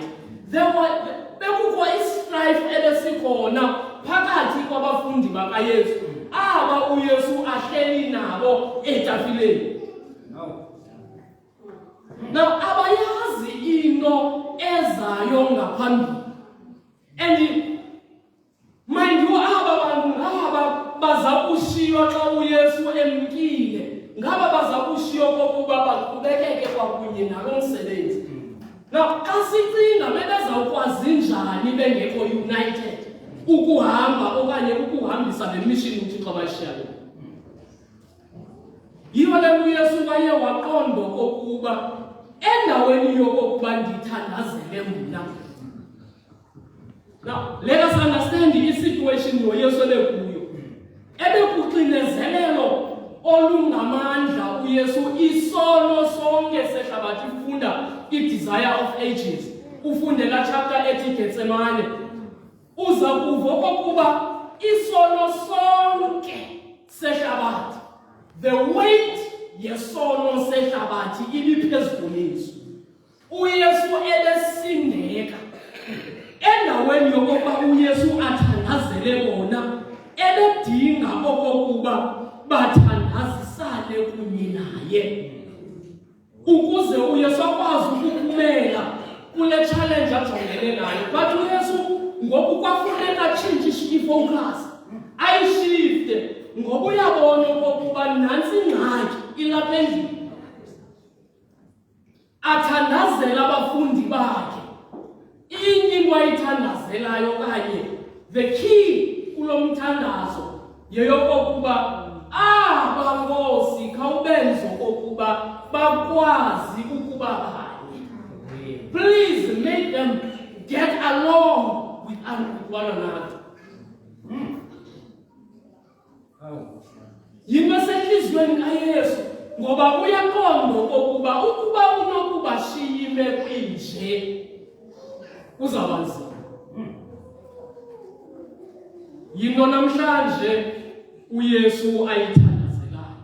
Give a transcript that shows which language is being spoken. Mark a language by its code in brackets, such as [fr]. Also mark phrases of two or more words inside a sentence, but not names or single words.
[xh] Bekukho istrife ebesikhona phakathi kwabafundi bakaYesu aba uYesu ahleli nabo etafileni. Now, abayazi into ezayo ngaphambili. [en] And mind you, [xh] aba bantu ngaba baza kushiywa xa uYesu emkile, ngaba baza kushiywa kokuba baqhubekeke kwakunye nalo msebenzi. Now, xa sicinga bebezawukwazi njani bengekho united ukuhamba okanye ukuhambisa le mission uThixo abayishiyayo. Yiyo le uYesu waye waqonda kokuba endaweni yokokuba ndithandazele mna. [en] Now, let us understand the situation [xh] noYesu ebekuyo. Ebekuxinezelelo olungamandla uYesu isono sonke sehlabathi ifunda i-Desire of Ages. Ufundela chapter ethi Getsemane. Uza kuva okokuba isono sonke sehlabathi, [en] the weight [xh] yesono sehlabathi ibiphezu kweyesu. uYesu ebesindeka endaweni yokuba uYesu athandazele bona, ebedinga okokuba bathandazisane kunye naye ukuze uYesu akwazi ukuphumela kule challenge ajongene nayo. But uYesu ngoku kwafuneka tshintshe ifocus, ayishifte ngoba uyabona okokuba nantsi ingxaki ilapha endlini. Athandazela abafundi bakhe. Inye into ayithandazelayo kanye, [en] the key [xh] kulo mthandazo yeyokokuba Nkosi khawubenze okokuba bakwazi ukuba banye. [en] Please make them get along with one another. [xh] Yinto esenhliziyweni kaYesu ngoba uyaqonda okokuba ukuba unokuba shiya imeko inje uzaba nzima. Yinto namhlanje uYesu ayithandazelayo.